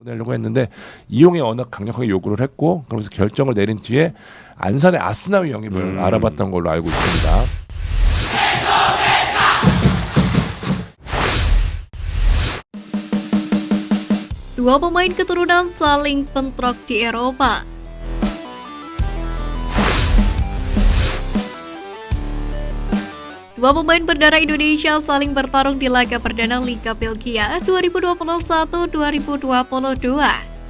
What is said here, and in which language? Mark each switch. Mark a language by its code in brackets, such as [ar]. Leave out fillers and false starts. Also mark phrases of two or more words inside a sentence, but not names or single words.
[ko] 보내려고 했는데 이용에 워낙 강력하게 요구를 했고 그러면서 결정을 내린 뒤에 안산의 아스나위 영입을 알아봤던 걸로 알고 있습니다. [id] Dua pemain keturunan saling bentrok di Eropa. Dua pemain berdarah Indonesia saling bertarung di laga perdana Liga Belgia 2021-2022.